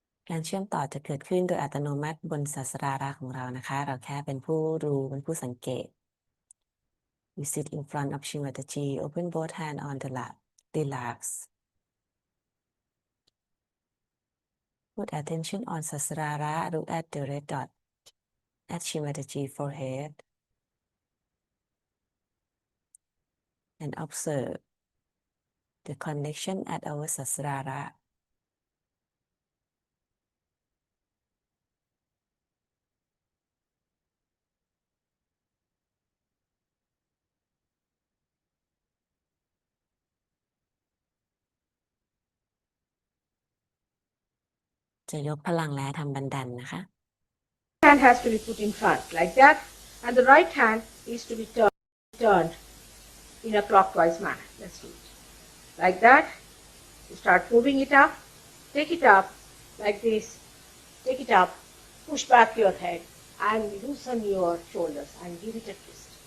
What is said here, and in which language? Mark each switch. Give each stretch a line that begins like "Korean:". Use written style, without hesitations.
Thai: การเชื่อมต่อจะเกิดขึ้นโดยอัตโนมัติบนศาสราระของเรานะคะ เราแค่เป็นผู้รู้เป็นผู้สังเกต
English: You sit in front of Shimataji, open both hands on the lap, relax. Put attention on Sasrara, look at the red dot at Shimataji forehead and observe the connection at our Sasrara.
Thai: จะยกพลังและทำบันดันนะคะ
English: Hand has to be put in front like that, and the right hand is to be turned in a clockwise manner. Let's do it. Like that, you start moving it up, take it up like this, take it up, push back your head and loosen your shoulders and give it a twist.